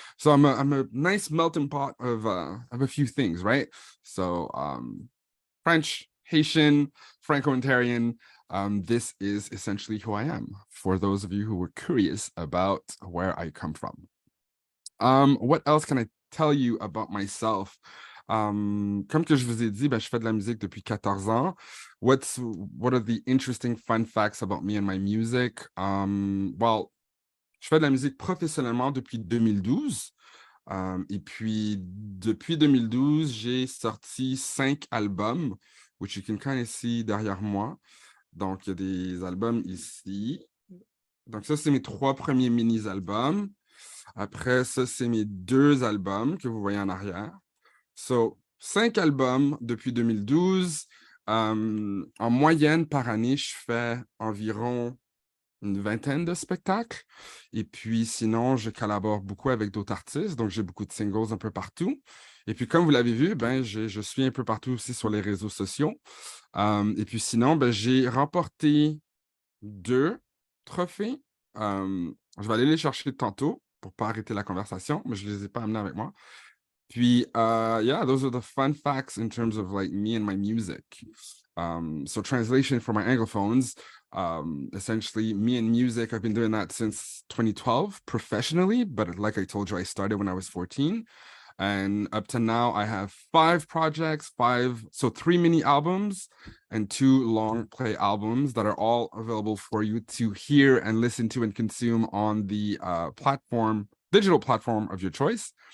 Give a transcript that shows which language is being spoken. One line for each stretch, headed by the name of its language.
English: So I'm a nice melting pot of a few things, right? So French, Haitian, Franco-Ontarian. This is essentially who I am. For those of you who were curious about where I come from. What else can I tell you about myself?
French: Comme que je vous ai dit, ben, je fais de la musique depuis 14 ans.
English: What are the interesting fun facts about me and my music?
French: Well, je fais de la musique professionnellement depuis 2012. Et puis, depuis 2012, j'ai sorti 5 albums,
English: which you can kind of see
French: derrière moi. Donc, il y a des albums ici. Donc, ça, c'est mes 3 premiers mini-albums. Après, ça, c'est mes 2 albums que vous voyez en arrière. So, 5 albums depuis 2012. En moyenne, par année, je fais environ une vingtaine de spectacles. Et puis, sinon, je collabore beaucoup avec d'autres artistes. Donc, j'ai beaucoup de singles un peu partout. Et puis, comme vous l'avez vu, ben, je suis un peu partout aussi sur les réseaux sociaux. Et puis, sinon, ben, j'ai remporté 2 trophées. Je vais aller les chercher tantôt pour ne pas arrêter la conversation, mais je ne les ai pas amenés avec moi.
English: Puis, yeah, those are the fun facts in terms of like me and my music. So translation for my Anglophones, essentially me and music, I've been doing that since 2012 professionally, but like I told you, I started when I was 14. And up to now, I have 5 projects, 3 mini albums and 2 long play albums that are all available for you to hear and listen to and consume on the digital platform of your choice.